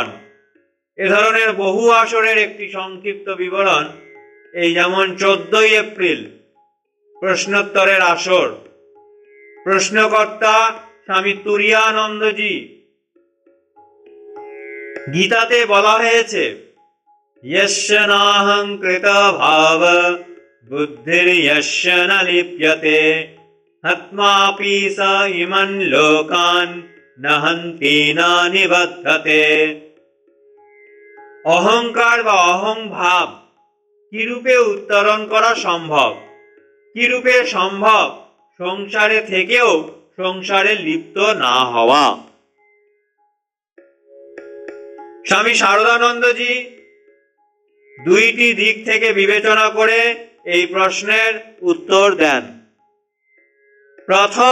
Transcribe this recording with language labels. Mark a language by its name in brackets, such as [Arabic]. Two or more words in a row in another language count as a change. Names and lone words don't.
[Bangla] এ ধরনের বহু আসরের একটি সংক্ষিপ্ত বিবরণ এই যেমন 14ই এপ্রিল প্রশ্নোত্তরের আসর। প্রশ্নকর্তা স্বামী তুরীয়ানন্দজি। গীতাতে বলা হয়েছে, [Sanskrit] यस्य नाहंकृत भाव बुद्धिर्यस्य न लिप्यते हत्मापि स इमं लोकान् न हन्ति न निबध्यते। [Bangla] অহংকার বা অহং ভাব কিরূপে উত্তরণ করা সম্ভব? কিরূপে সম্ভব সংসারে থেকেও সংসারে লিপ্ত না হওয়া? স্বামী শারদানন্দজি দুইটি দিক থেকে বিবেচনা করে এই প্রশ্নের উত্তর দেন।